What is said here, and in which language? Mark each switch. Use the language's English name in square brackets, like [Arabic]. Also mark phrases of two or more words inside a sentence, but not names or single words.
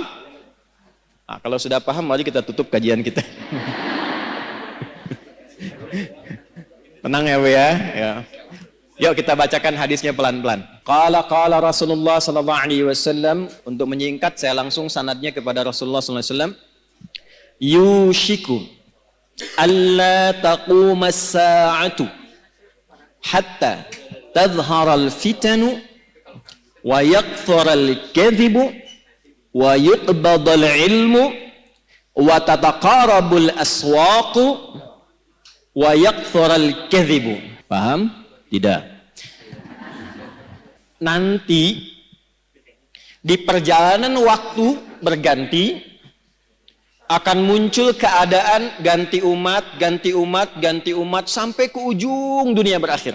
[Indonesian] Nah, kalau sudah paham, mari kita tutup kajian kita. Tenang ya Bu ya. Ya. Yuk kita bacakan hadisnya pelan-pelan. [Arabic] قال رسول الله صلى الله عليه وسلم. [Indonesian] Untuk menyingkat saya langsung sanadnya kepada Rasulullah [Arabic] صلى الله عليه وسلم. يوشك ألا تقوم الساعة حتى تظهر الفتن ويكثر الكذب ويقبض العلم وتتقارب الأسواق ويكثر الكذب. [Indonesian] Paham? Tidak. Nanti di perjalanan waktu berganti akan muncul keadaan ganti umat, ganti umat, ganti umat sampai ke ujung dunia berakhir.